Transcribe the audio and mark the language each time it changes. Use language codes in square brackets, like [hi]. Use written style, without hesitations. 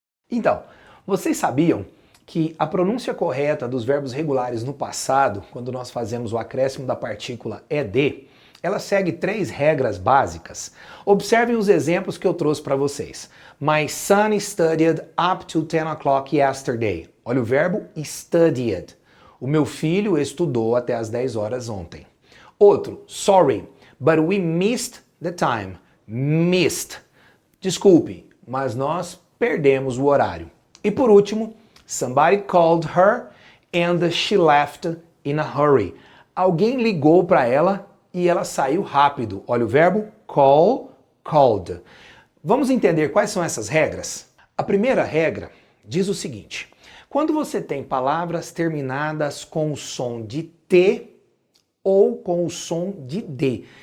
[pt] Então, vocês sabiam que a pronúncia correta dos verbos regulares no passado, quando nós fazemos o acréscimo da partícula ed, ela segue 3 regras básicas. Observem os exemplos que eu trouxe para vocês. [en] My son studied up to 10 o'clock yesterday. [pt] Olha o verbo studied. O meu filho estudou até as 10 horas ontem. [en] Outro, sorry, but we missed the time. Missed. [pt] Desculpe, mas nós perdemos o horário. E por último, [en] somebody called her and she left in a hurry. [pt] Alguém ligou para ela e ela saiu rápido. Olha o verbo call, called. Vamos entender quais são essas regras? A primeira regra diz o seguinte: quando você tem palavras terminadas com o som de T ou com o som de D.